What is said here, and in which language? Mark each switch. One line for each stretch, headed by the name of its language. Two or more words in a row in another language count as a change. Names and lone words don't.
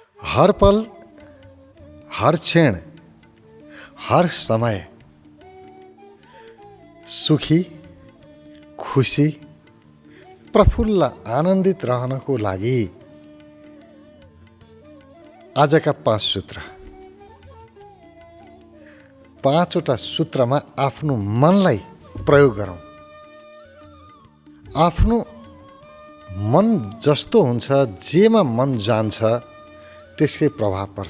Nepali: हर पल, हर क्षण, हर समय सुखी, खुशी, प्रफुल्ल, आनन्दित रहनको लागि आजका 5 सूत्र। 5वटा सूत्रमा आफ्नो मनलाई प्रयोग गरौँ। आफ्नो मन जस्तो हुन्छ, जेमा मन जान्छ त्यसकै प्रभाव पर्छ।